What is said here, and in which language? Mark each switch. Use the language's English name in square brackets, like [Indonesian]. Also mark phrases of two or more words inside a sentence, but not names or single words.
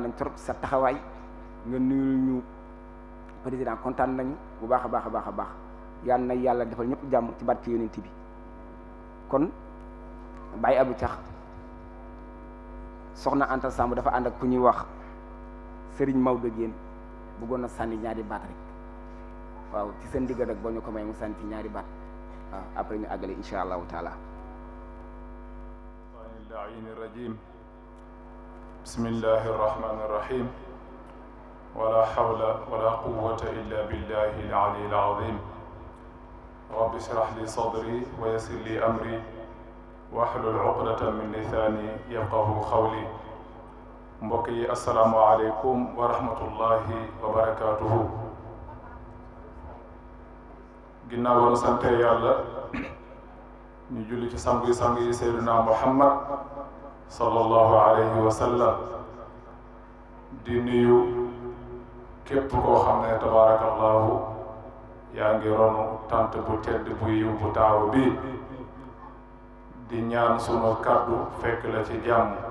[Wolof] nañ trop sa taxawaay nga nuyul ñu président kontaan nañu bu baax a baax a baax a baax yal na yàlla defal ñëpp jàmm ci barke yonent bi kon Baye Abou Thiax soxna Anta Samb dafa ànd ak ku ñuy wax Serigne Maodo Guène bëggoon na sànni ñaari baat rek waaw ci seen diggal rek boo ñu ko may mu sànni ci ñaari baat waaw après ñu àggale [Arabic] إن شاء الله تعالى. اللعين الرجيم بسم الله الرحمن الرحيم ولا حول ولا قوة إلا بالله العلي العظيم رب اشرح لي صدري ويسر لي أمري واحلل عقدة من لساني يفقه قولي [Wolof] mbokk yi [Arabic] السلام عليكم ورحمة الله وبركاته [Wolof] ginnaaw ba nu sante yàlla ñu julli ci sang yi Seydina Muhammad [Arabic] صلى الله عليه وسلم [Wolof] di nuyu képp koo xam ne tabaarakallahu yaa ngi ronu tant bu tedd bu yiw bu taaru bi di ñaan sunu kàddu fekk la ci jàmm